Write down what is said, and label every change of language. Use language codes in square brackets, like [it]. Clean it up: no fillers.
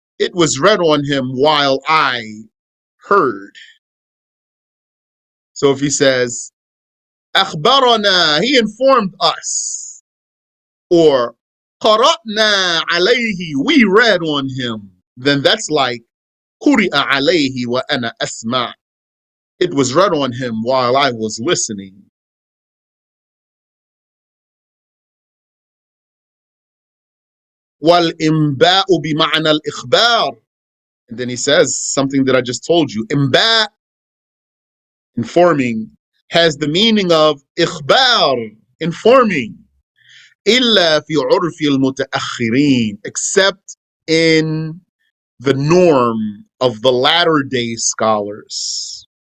[en] It was read on him while I heard. So if he says, أخبرنا, he informed us. Or [ar] قرأنا عليه, [en] we read on him. Then that's like [ar] قرئ عليه وأنا أسمع. [en] It was read on him while I was listening. [ar] والإنباء بمعنى الإخبار. [en] And then he says something that I just told you. إنباء, informing, has the meaning of إخبار, informing. [ar] إلا في عرف المتأخرين, [en] except in the norm of the latter day scholars.